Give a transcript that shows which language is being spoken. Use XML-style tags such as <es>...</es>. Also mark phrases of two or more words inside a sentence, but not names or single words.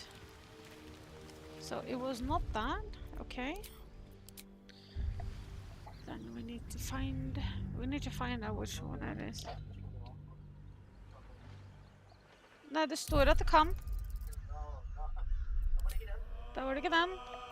<en>So it was not that. Okay. Then we need to find out which one that is.</en> <no>Nei, det står at det kan. Da var det ikke den.</no>